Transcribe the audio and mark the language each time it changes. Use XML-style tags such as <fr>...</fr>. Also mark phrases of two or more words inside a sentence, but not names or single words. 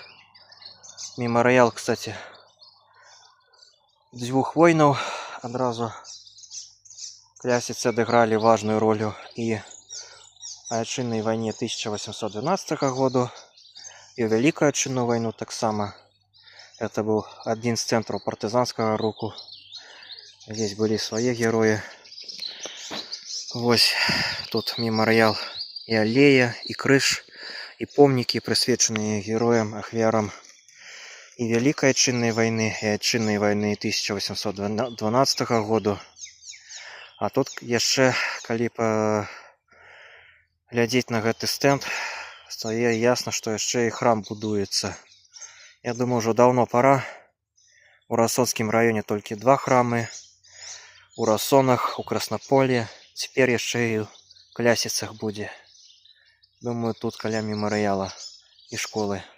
<be>Мемарыял, кстати, дзвюх войнаў. Адразу Клясіцы адыгралі важную ролю і Айчыннай вайне 1812 году, і ў Вялікую Айчынную вайну таксама.</be> <ru>Это был один из центров партизанского руху. Здесь были свои герои. Вот тут мемориал и аллея, и крыш, и помники, присвяченные героям, ахвярам и Великой Отчинной войны, и Отчинной войны 1812 года. А тут еще,</ru> <be>калі глядзець на гэты стенд,</be> <ru>стае ясно, что еще и храм будуется. Я думаю, уже давно пора. У Рассонскім районе только 2 храмы. У Рассонах, у Краснополе. Теперь еще и у Клясіцах будет. Думаю, тут каля мемориала и школы.</ru>